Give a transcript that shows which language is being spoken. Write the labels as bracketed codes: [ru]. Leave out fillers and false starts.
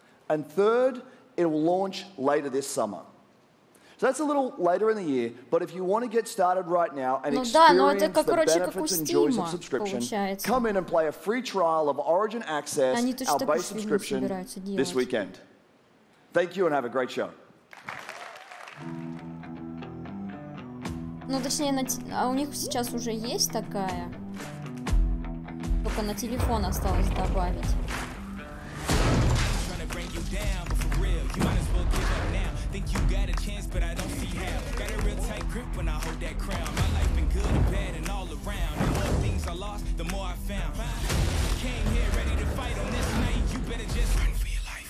[en] And third, it will launch later this summer. So that's a little later in the year, but if you want to get started right now and experience the benefits and joys of subscription, come in and play a free trial of Origin Access, our base subscription, this weekend. Thank you and have a great show. [ru] Ну, точнее, у них сейчас уже есть такая, только на телефон осталось добавить. [en] Think you got a chance, but I don't see how. Got a real tight grip when I hold that crown. My life been good and bad and all around. The more things I lost, the more I found. Came here ready to fight on this night. You better just run for your life.